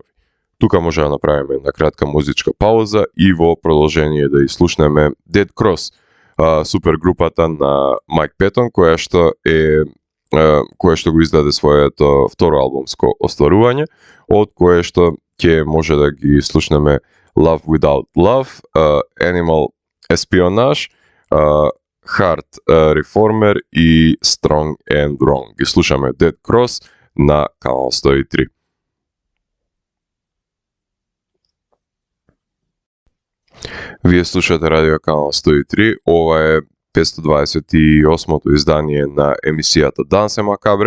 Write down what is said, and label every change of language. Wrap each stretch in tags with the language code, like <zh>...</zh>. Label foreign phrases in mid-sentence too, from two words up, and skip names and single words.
<mk>Тука може да направиме една кратка музичка пауза и во продолжение да изслушнеме Dead Cross, супергрупата на Майк Петон, која што е кое што го издаде своето второ албумско остварување, од кое што ќе може да ги слушнеме Love Without Love, Animal Espionage, Heart Reformer и Strong and Wrong. Ги слушаме Dead Cross на канал 103. Вие слушате радио канал 103. Ова е 528-то издание на емисијата Дансе Макабре.</mk>